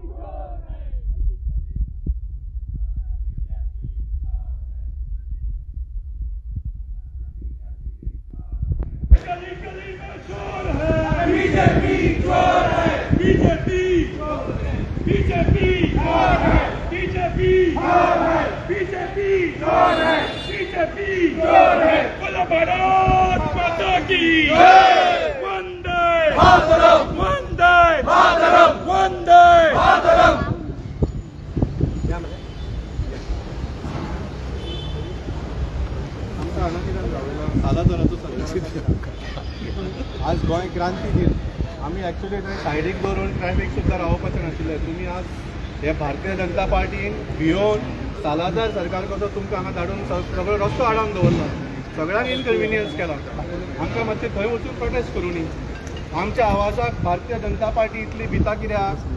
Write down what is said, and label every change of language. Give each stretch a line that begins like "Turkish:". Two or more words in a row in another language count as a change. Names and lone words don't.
Hindi: गली गली में शोर है बीजेपी चोर है बीजेपी बीजेपी चोर है बीजेपी चोर है बीजेपी चोर है बीजेपी चोर है बोलो भारत माता की वंदे वंदे वंदे
Konkani: आज गोंय क्रांती दीन आम्ही ॲक्च्युली थंय सायडीक दवरून ट्रॅफिक सुद्दां रावपाचें नाशिल्लें तुमी आज हे भारतीय जनता पार्टीन भियोन सालादार सरकार कसो तुमकां हांगा धाडून सगळो रस्तो आडावन दवरलो सगळ्यांक इनकन्विनियन्स केला आमकां मातशें थंय वचून प्रोटेस्ट करूं न्ही आमच्या आवाजाक भारतीय जनता पार्टी इतली भिता कित्याक